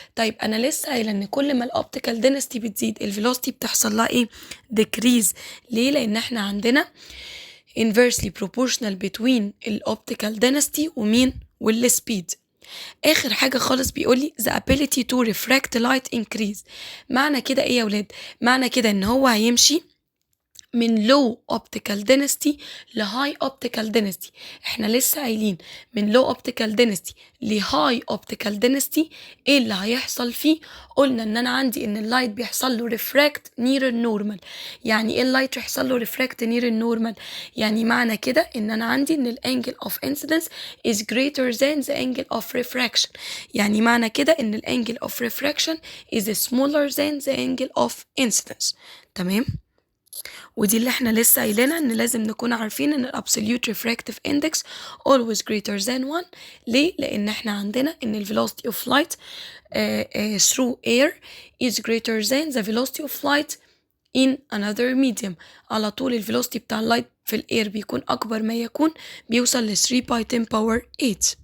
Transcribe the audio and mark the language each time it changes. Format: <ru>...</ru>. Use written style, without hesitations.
<ar>طيب انا لسه قايله ان كل ما الاوبتيكال دينستي بتزيد الفيلوسيتي بتحصل لها ايه؟ ديكريز. ليه؟ لان احنا عندنا</ar> <en>inversely proportional between</en> <ar>الاوبتيكال density ومين؟ والسبيد. اخر حاجه خالص بيقولي</ar> <en>the ability to refract light increase.</en> <ar>معنى كده ايه يا ولاد؟ معنى كده ان هو هيمشي من</ar> <en>low optical density</en> <ar>ل</ar> <en>high optical density.</en> <ar>احنا لسه قايلين من</ar> <en>low optical density</en> <ar>ل</ar> <en>high optical density</en> <ar>ايه اللي هيحصل فيه؟ قلنا ان انا عندي ان اللايت بيحصل له refract near النورمال. يعني ايه اللايت يحصل له refract near النورمال؟ يعني معنى كده ان انا عندي ان الانجل</ar> <en>of incidence is greater than the angle of refraction.</en> <ar>يعني معنى كده ان الانجل</ar> <en>of refraction is smaller than the angle of incidence.</en> <ar>تمام؟ ودي اللي احنا لسه قايلينها ان لازم نكون عارفين ان الابسوليوت</ar> <en>refractive index always greater than 1.</en> <ar>ليه؟ لان احنا عندنا ان ال</ar> <en>velocity of light through air is greater than the velocity of light in another medium.</en> <ar>على طول ال velocity بتاع اللايت في الاير بيكون اكبر ما يكون، بيوصل ل 3 by 10 power 8.</ar>